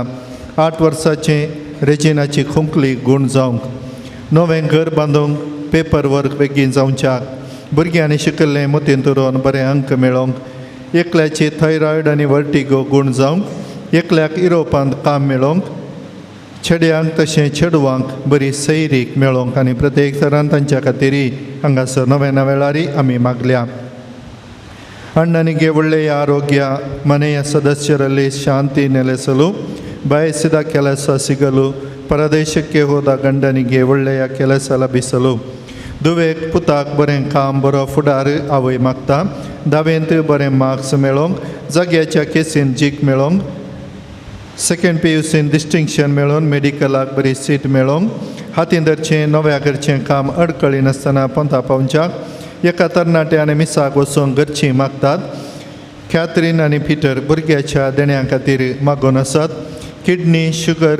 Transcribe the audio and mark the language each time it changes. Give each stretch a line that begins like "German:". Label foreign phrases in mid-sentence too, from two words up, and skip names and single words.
Konkani: 8 वर्साचें रेजिनाची खोंकली गूण जावंक नवें घर बांदूंक
English: paper work
Konkani: बेगीन जावच्याक भुरग्यांनी शिकिल्लें मतीन दवरून बरें अंक मेळोवंक एकल्याची थायरॉयड आनी वर्टिगो गूण जावंक एकल्याक युरोपांत काम मेळोवंक चेड्यांक तशें चेडवांक बरी सैरीक मेळोवंक आनी प्रत्येक तरान तांच्या खातीरय हांगासर नव्या वेळारी आमी मागल्या
Kannada: ಅಣ್ಣನಿಗೆ ಒಳ್ಳೆಯ ಆರೋಗ್ಯ ಮನೆಯ ಸದಸ್ಯರಲ್ಲಿ ಶಾಂತಿ ನೆಲೆಸಲು ಬಯಸಿದ ಕೆಲಸ ಸಿಗಲು ಪರದೇಶಕ್ಕೆ ಹೋದ ಗಂಡನಿಗೆ ಒಳ್ಳೆಯ ಕೆಲಸ ಲಭಿಸಲು दुवेक
Konkani: पुताक बरें काम बरो फुडार आवय मागता धावेंत बरें मार्क्स मेळोवंक जाग्याच्या केसीन जीक मेळोवंक सेकंड PUCन डिस्टिंक्शन मेळोवन मेडिकलाक बरी सीट मेळोवंक हातींदरचें नव्या घरचें काम अडकळी नासतना पंथा पावच्याक एका तरणाट्यान मिसाक वचूंक घरचीं मागतात कॅथरीन आनी पिटर भुरग्याच्या देण्या खातीर मागून आसात
English: kidney sugar